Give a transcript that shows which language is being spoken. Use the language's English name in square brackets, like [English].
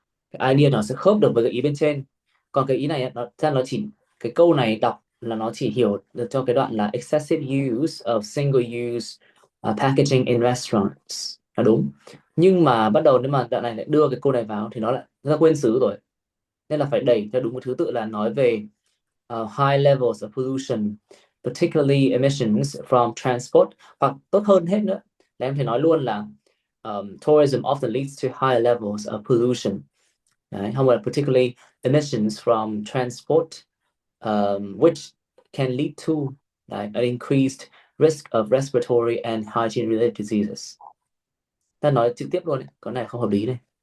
[Vietnamese] Cái idea nó sẽ khớp được với cái ý bên trên, còn cái ý này nó chỉ, cái câu này đọc là nó chỉ hiểu được cho cái đoạn là [English] excessive use of single use packaging in restaurants [Vietnamese] là đúng, nhưng mà bắt đầu nếu mà đoạn này lại đưa cái câu này vào thì nó lại ra quên xứ rồi, nên là phải đẩy theo đúng cái thứ tự là nói về [English] high levels of pollution, particularly emissions from transport, [Vietnamese] hoặc tốt hơn hết nữa là em thể nói luôn là [English] tourism often leads to higher levels of pollution. [Vietnamese] Đấy, không phải [English] particularly emissions from transport, which can lead to an increased risk of respiratory and hygiene related diseases. [Vietnamese] Ta nói trực tiếp luôn đấy, cái này không hợp lý này.